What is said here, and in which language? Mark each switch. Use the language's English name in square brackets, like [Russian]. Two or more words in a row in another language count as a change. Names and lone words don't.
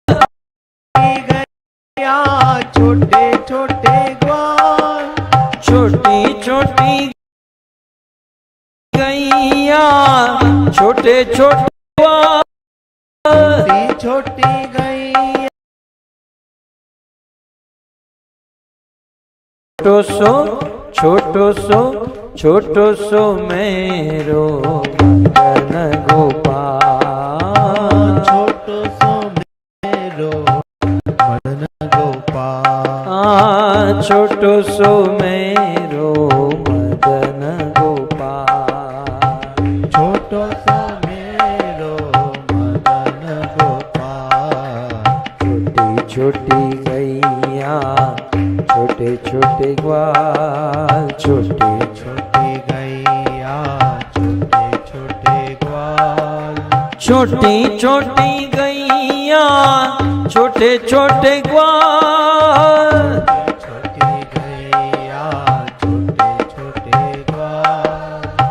[Hindi] गैया छोटे छोटे ग्वाल, छोटी छोटी गैया छोटे छोटे ग्वाल, छोटी गैया [Braj] छोटो सो मेरो मदन गोपाल, छोटो सो मेरो मदन गोपाल, छोटो सो मेरो मदन गोपाल, छोटो सो मेरो मदन गोपाल, [Hindi] छोटी छोटी गैया छोटे छोटे ग्वाल, छोटे छोटी गैया छोटे छोटे ग्वाल, छोटी छोटी गैया छोटे छोटे ग्वाल, छोटी गैया छोटे छोटे ग्वाल,